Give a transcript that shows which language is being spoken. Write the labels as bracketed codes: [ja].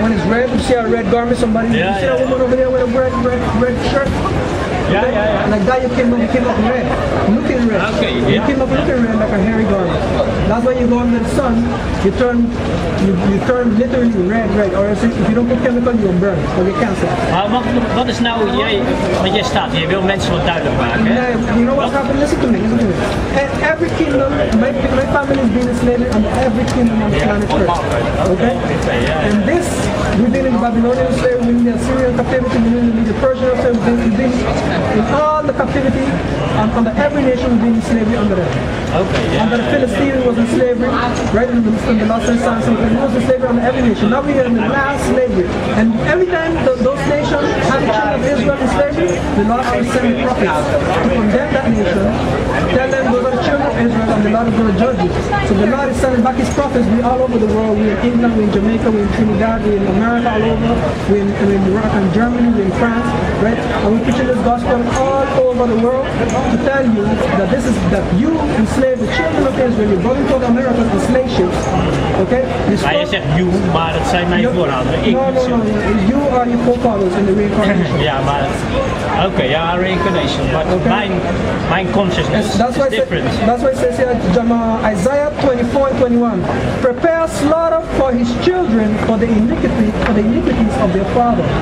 [en] When it's red, you see a red garment, you see a woman over there with a red shirt? Yeah. Like that you came up red, looking red. Okay, You came up looking red like a hairy garment. That's why you go under the sun, you turn literally red, or else if you don't put chemical, you'll burn, or you cancer. [nl] Maar wat is nou, want jij staat hier, je wil mensen wat duidelijk maken. Hè? [en] You know what's happening? Listen to me. And every kingdom, my family has been enslaved under every kingdom on the planet Earth. Okay? And this, we've been in the Babylonian slavery, we've been in the Assyrian captivity, we've been in the Persian slavery, we've been in all the captivity, under every nation we've been in slavery under them. Under the Philistines was in slavery, right in the lost and Samson, it was in slavery under every nation. Now we are in the last slavery. And every time those nations had the children of Israel in slavery, the Lord always sent prophets to condemn that nation, tell them those are the children of Israel and the Lord is going to judge you. So the Lord is sending back his prophets. We all over the world. We're in England, we're in Jamaica, we're in Trinidad, we're in America all over, we're in Iraq and Germany, we're in France, right? And we're preaching this gospel all over the world to tell you that you enslave the children of Israel, you brought into America on slave ships, okay? [nl] Maar je zegt you, maar dat zijn mijn voorouderen. [en] No. You are your forefathers in the reincarnation. [nl] Ja, maar reincarnation. [en] But my consciousness is different. That's why it says here, Isaiah 24 and 21. Prepare slaughter for his children for the iniquities of their father.